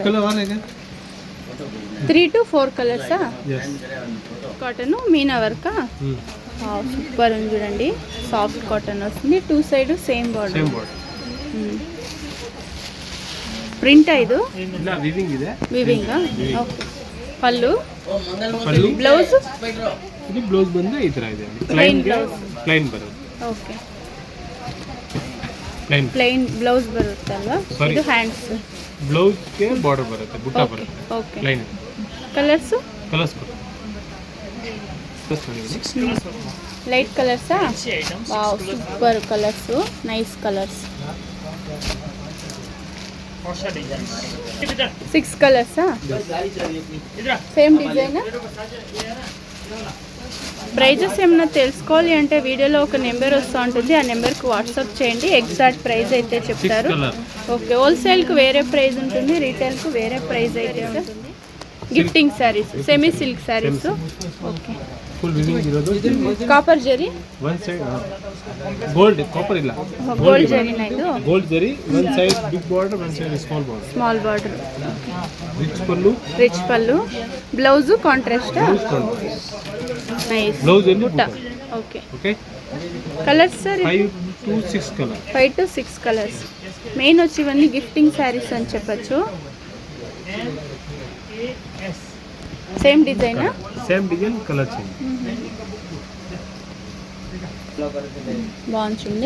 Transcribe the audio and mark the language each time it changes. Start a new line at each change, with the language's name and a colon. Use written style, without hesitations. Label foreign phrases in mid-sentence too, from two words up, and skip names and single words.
Telugu: 3 to 4 కలర్సా? కాటన్ మీనా వర్కా? సూపర్ ఉంది చూడండి, సాఫ్ట్ కాటన్ వస్తుంది.
English: two side same border, print ఐదు weaving, okay.
Telugu: పళ్ళు, బ్లౌజ్
Kannada: ಬಂದು ಈ ತರ ಇದೆ, ಪ್ಲೈನ್ ಬರುತ್ತೆ. ಓಕೆ,
English: plain blouse
Kannada: ಬರುತ್ತಲ್ವಾ ಇದು? ಹ್ಯಾಂಡ್ಸ್ ಬ್ಲೌಸ್ ಗೆ ಬಾರ್ಡರ್ ಬರುತ್ತೆ, ಬುಟ್ಟ ಬರುತ್ತೆ.
English: okay, plain. colours light colours? wow, super colours, nice colours.
Telugu: 6 కలర్సా?
English: same design.
Telugu: ప్రైజెస్ ఏమన్నా తెలుసుకోవాలి అంటే వీడియోలో ఒక నెంబర్ వస్తూ ఉంటుంది, ఆ నెంబర్కి వాట్సాప్ చేయండి.
English: exact price
Telugu: అయితే చెప్తారు. ఓకే, హోల్సేల్కి వేరే ప్రైస్ ఉంటుంది, రీటైల్కు వేరే ప్రైస్ అయితే ఉంటుంది.
English: gifting sarees, semi silk sarees, okay. full weaving
Kannada: ಇರೋದು ಕಾಪರ್ ಜರಿ,
English: one side gold, copper ಇಲ್ಲ,
Kannada: ಗೋಲ್ಡ್ ಜರಿನಾ ಇದು?
English: ಗೋಲ್ಡ್ ಜರಿ, one side big border, one side small border. ರಿಚ್ ಪಲ್ಲು, blouse contrast, nice.
Kannada: ಬ್ಲೌಸ್ ಅಲ್ಲಿ ಬುಟ್ಟ, ಓಕೆ.
Telugu: కలర్స్ సార్? 5 to 6 కలర్స్. 5 to 6 కలర్స్. మెయిన్ వచ్చి ఇవన్నీ
English: gifting sarees
Telugu: అని చెప్పచ్చు.
English: same design? same design, colour change.
Telugu: బాగుంది.